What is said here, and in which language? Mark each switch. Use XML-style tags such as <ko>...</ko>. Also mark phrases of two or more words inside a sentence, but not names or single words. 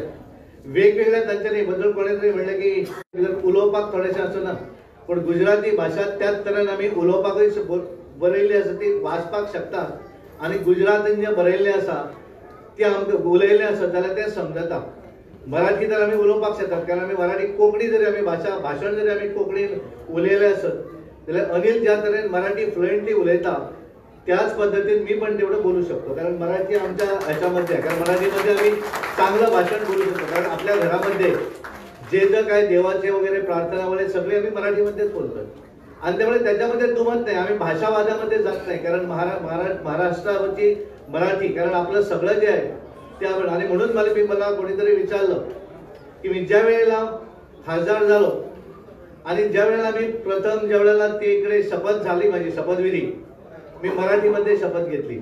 <kok>वेगवेगळ्या तांच्यांनी बद्दल कोणें तरी म्हणलें की उलोवपाक थोडेशें आसना पण गुजराती भाशा त्याच तरेन आमी उलोवपाकूय बरयल्ली आसा ती वाचपाक शकतात आणि गुजरातीन जें बरयल्लें आसा तें आमकां उलयल्लें आसत जाल्यार तें समजता. मराठी तर आमी उलोवपाक शकतात कारण आमी मराठी कोंकणी जरी आमी भाशण जरी आमी कोंकणीन उलयलें आसत जाल्यार अनिल ज्या तरेन मराठी फ्लुएंटली उलयता त्याच पद्धतीन</kok> <mr>मी पण तेवढं बोलू शकतो. कारण मराठी आमच्या ह्याच्यामध्ये आहे. कारण मराठीमध्ये आम्ही चांगलं भाषण बोलू शकतो. कारण आपल्या घरामध्ये जे काय देवाचे वगैरे प्रार्थना वगैरे सगळे आम्ही मराठीमध्येच बोलतो आणि त्यामुळे त्याच्यामध्ये दुमत नाही. आम्ही भाषावादामध्ये जात नाही. कारण महाराष्ट्रावरची मराठी कारण आपलं सगळं जे आहे ते आपण आणि म्हणून मला कोणीतरी विचारलं की मी ज्या वेळेला खासदार झालो आणि ज्या वेळेला मी प्रथम ज्या वेळेला ते इकडे शपथ झाली माझी शपथविधी मी मराठीमध्ये शपथ घेतली.</mr>